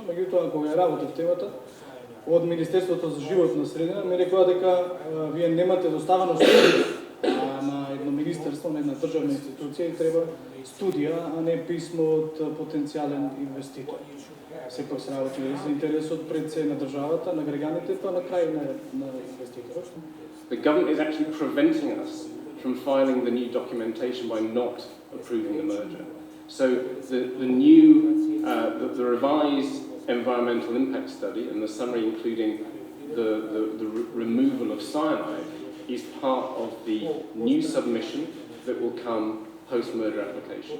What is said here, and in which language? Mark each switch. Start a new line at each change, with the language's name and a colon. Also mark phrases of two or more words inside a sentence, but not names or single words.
Macedonian: Меѓутоа, кога ја работев темата, од Министерството за животна средина ми рекоа дека вие немате доставено студија на едно министерство, на една државна институција и треба студија, а не писмо од потенцијален инвеститор. Сепак се работи за интересот пред се на државата, на граѓаните, па на крај на инвеститорот.
English: The government is actually preventing us from filing the new documentation by not approving the merger. So the revised environmental impact study and the summary including the removal of cyanide is part of the new submission that will come post-merger application.